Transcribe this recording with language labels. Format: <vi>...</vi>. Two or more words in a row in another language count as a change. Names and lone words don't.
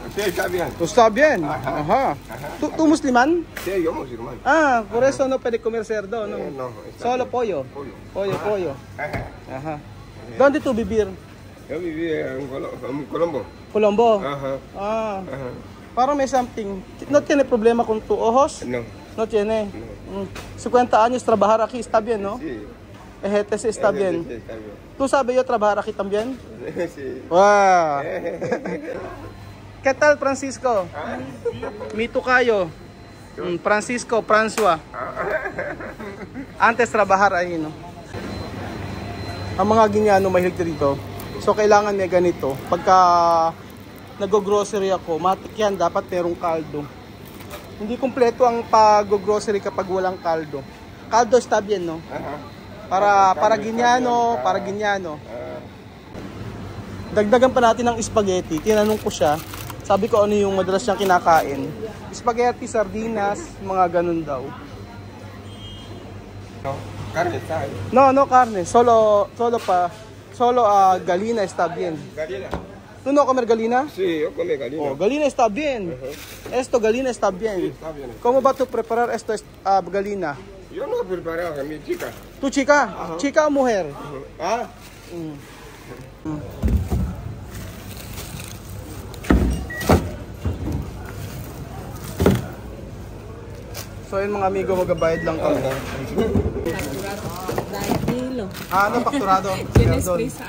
<es>Sí, está bien. Está bien. Ajá. ¿Tú musulmán? Sí, yo musulmán. Por eso no puede comer cerdo, ¿no? No, Solo bien. pollo. Pollo. Pollo. Ajá. Ajá. ¿Dónde tú vivir? Yo viví en Colombo. Colombo? Ajá. Ah. Ajá.</es> <tl>Parang may something.</tl> <es>No tiene problema con tu ojos? No. No tiene. No. 50 años trabajar aquí está bien, ¿no? Sí. Ejete está bien. Sí, está bien. ¿Tú sabes yo trabajar aquí también? Sí. Wow. ¿Qué tal, Francisco? Mi tocayo. Francisco, François. Antes trabajar ahí, no?</es> <tl>Ang mga Ginyano mahilig dito. So, kailangan may ganito. Pagka nag-grocery ako, matik yan, dapat merong kaldo. Hindi kumpleto ang pag-grocery kapag walang kaldo.</tl> <es>Kaldo está bien, no? Para Ginyano, para Ginyano.</es> <tl>Dagdagan pa natin ng spaghetti. Tinanong ko siya. Sabi ko ano yung madalas niyang kinakain. Spaghetti, sardinas, mga ganun daw.</tl> <es>No, carne está ahí. No carne. Solo gallina está bien. Gallina. ¿Tú no comer gallina? Sí, yo comí gallina. Oh, gallina está bien. Esto, gallina está bien. Está bien. ¿Cómo va tú preparar esto, gallina? Yo no preparaba, mi chica. ¿Tu chica? ¿Chica o mujer? Ah.</es> <tl>So yun mga amigo, magbabayad lang kami.</tl> <es>Ano, fakturado? Perdón.</es>